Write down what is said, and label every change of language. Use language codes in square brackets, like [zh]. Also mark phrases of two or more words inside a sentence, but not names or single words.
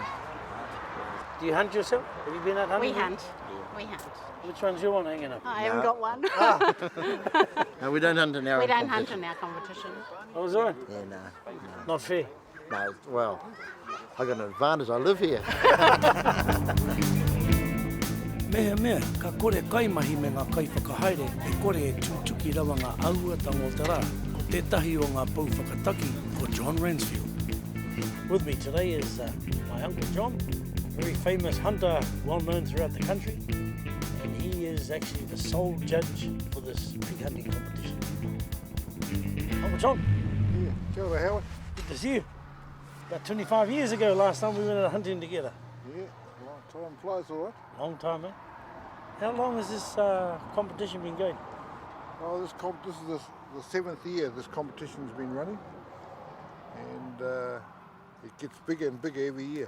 [en] Do you hunt yourself? Have you been out hunting? We hunt, we hunt. Which one's your one hanging up? I haven't got one. No, we don't hunt in our We own don't hunt competition. in our competition. Oh, is that? Yeah, no. Not fair. No, well, I got an advantage, I live here. [mi] Mea, ka kore kaimahi me ngā kai whakahaere, e kore e tūtuki rawa ngā auatanga o te rā, ko tētahi o ngā pau whakataki ko John Ransfield. [en] With me today is my Uncle John, a very famous hunter, well known throughout the country, and he is actually the sole judge for this pig hunting competition. Uncle John, Yeah, [mi] kia ora, Howie. [en] good to see you. About 25 years ago last time we went out hunting together. Yeah, well, time flies all right. Long time, eh? How long has this competition been going? Oh, this is the seventh year this competition's been running, and it gets bigger and bigger every year.